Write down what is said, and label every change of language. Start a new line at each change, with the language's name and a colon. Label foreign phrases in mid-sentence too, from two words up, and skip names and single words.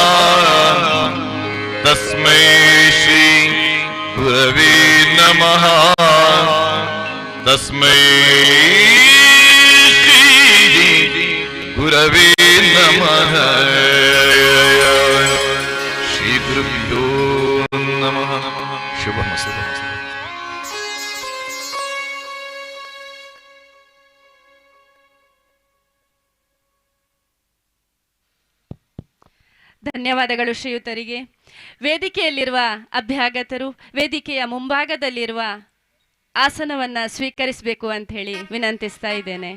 Sanskrit: तस्मै श्री गुरवे नमः तस्मै श्री गुरवे नमः श्री गुरुभ्यो नमः शुभमस्तु।
Kannada: ಧನ್ಯವಾದಗಳು ಶ್ರೀಯುತರಿಗೆ. ವೇದಿಕೆಯಲ್ಲಿರುವ ಅಭ್ಯಾಗತರು ವೇದಿಕೆಯ ಮುಂಭಾಗದಲ್ಲಿರುವ ಆಸನವನ್ನ ಸ್ವೀಕರಿಸಬೇಕು ಅಂತ ಹೇಳಿ ವಿನಂತಿಸ್ತಾ ಇದ್ದೇನೆ.